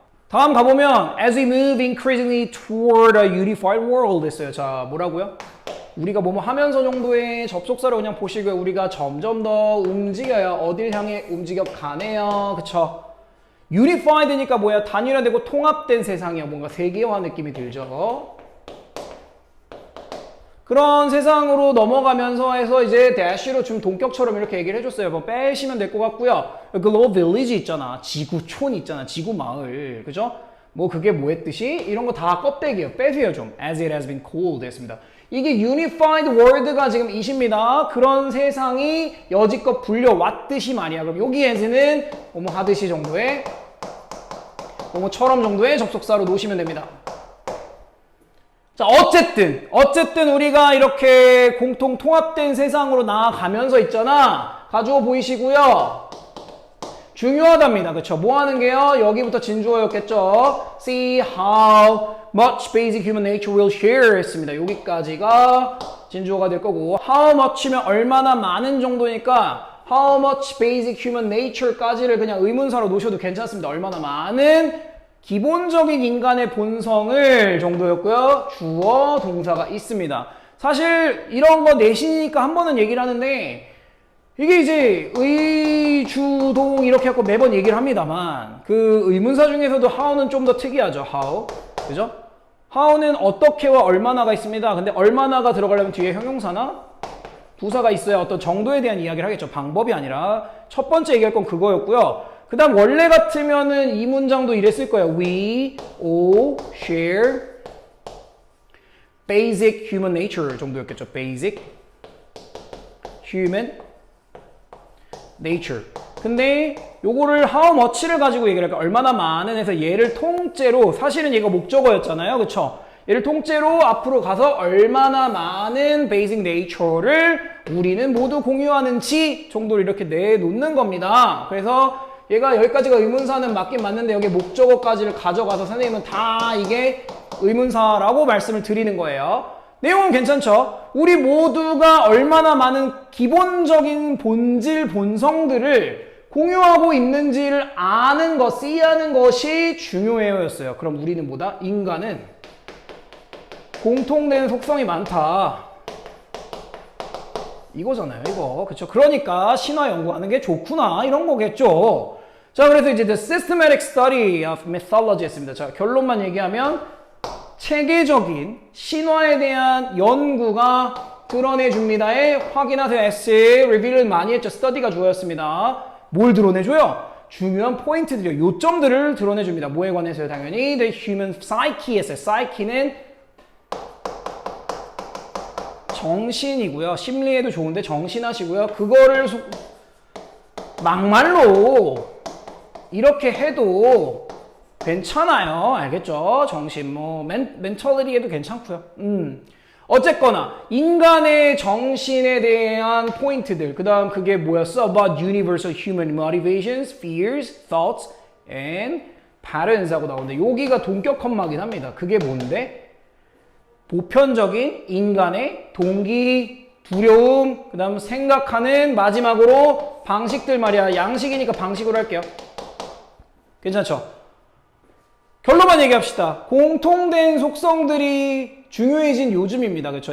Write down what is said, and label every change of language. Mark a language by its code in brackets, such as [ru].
[ko] 다음 가보면 [en] as we move increasingly toward a unified world 했어요. [ko] 자, 뭐라고요? 우리가 뭐뭐 하면서 정도의 접속사를 그냥 보시고요. 우리가 점점 더 움직여요. 어딜 향해 움직여 가네요. 그쵸? 유니파이드니까 뭐야? 단일화되고 통합된 세상이야. 뭔가 세계화 느낌이 들죠. 그런 세상으로 넘어가면서 해서 이제 대시로 좀 동격처럼 이렇게 얘기를 해줬어요. 뭐 빼시면 될 것 같고요. 글로벌 빌리지 있잖아. 지구촌 있잖아. 지구마을. 그죠? 뭐 그게 뭐 했듯이 이런 거 다 껍데기예요. 빼세요 좀. [en] As it has been called 했습니다. [ko] 이게 unified world가 지금 이십니다. 그런 세상이 여지껏 불려왔듯이 말이야. 그럼 여기에서는 뭐뭐 하듯이 정도의 뭐뭐처럼 정도의 접속사로 놓으시면 됩니다. 자, 어쨌든 우리가 이렇게 공통 통합된 세상으로 나아가면서 있잖아. 가주어 보이시고요. 중요하답니다. 그쵸? 뭐 하는 게요? 여기부터 진주어였겠죠? [en] See how much basic human nature will share 했습니다. [ko] 여기까지가 진주어가 될 거고 how much면 얼마나 많은 정도니까 how much basic human nature까지를 그냥 의문사로 놓으셔도 괜찮습니다. 얼마나 많은 기본적인 인간의 본성을 정도였고요. 주어, 동사가 있습니다. 사실 이런 거 내신이니까 한 번은 얘기를 하는데 이게 이제 의주동 이렇게 하고 매번 얘기를 합니다만 그 의문사 중에서도 how는 좀 더 특이하죠. how. 그죠? how는 어떻게와 얼마나가 있습니다. 근데 얼마나가 들어가려면 뒤에 형용사나 부사가 있어야 어떤 정도에 대한 이야기를 하겠죠. 방법이 아니라 첫 번째 얘기할 건 그거였고요. 그 다음 원래 같으면은 이 문장도 이랬을 거예요. [en] We all share basic human nature 정도였겠죠. basic human nature. [ko] 근데 요거를 how much를 가지고 얘기를 할까? 얼마나 많은 해서 얘를 통째로 사실은 얘가 목적어였잖아요. 그쵸? 얘를 통째로 앞으로 가서 얼마나 많은 basic nature를 우리는 모두 공유하는지 정도로 이렇게 내놓는 겁니다. 그래서 얘가 여기까지가 의문사는 맞긴 맞는데 여기 목적어까지를 가져가서 선생님은 다 이게 의문사라고 말씀을 드리는 거예요. 내용은 괜찮죠? 우리 모두가 얼마나 많은 기본적인 본질, 본성들을 공유하고 있는지를 아는 것, 씨하는 것이 중요해요 였어요. 그럼 우리는 뭐다? 인간은 공통된 속성이 많다. 이거잖아요, 이거. 그쵸? 그러니까 신화 연구하는 게 좋구나. 이런 거겠죠. 자, 그래서 이제 [en] the systematic study of mythology [ko] 했습니다. 자, 결론만 얘기하면 체계적인 신화에 대한 연구가 드러내줍니다에 확인하세요. 에세이, 리뷰를 많이 했죠. 스터디가 주어였습니다. 뭘 드러내줘요? 중요한 포인트들이요. 요점들을 드러내줍니다. 뭐에 관해서요? 당연히 [en] the human psyche [ko] 했어요. psyche는 정신이고요. 심리에도 좋은데 정신하시고요. 그거를 막말로 이렇게 해도 괜찮아요. 알겠죠? 정신 멘탈리티에도 괜찮고요. 어쨌거나 인간의 정신에 대한 포인트들, 그 다음 그게 뭐였어? [en] About universal human motivations, fears, thoughts, and patterns [ko] 하고 나오는데 여기가 동격 컴마긴 합니다. 그게 뭔데? 보편적인 인간의 동기, 두려움, 그 다음 생각하는 마지막으로 방식들 말이야. 양식이니까 방식으로 할게요. 괜찮죠? 결론만 얘기합시다. 공통된 속성들이 중요해진 요즘입니다. 그렇죠?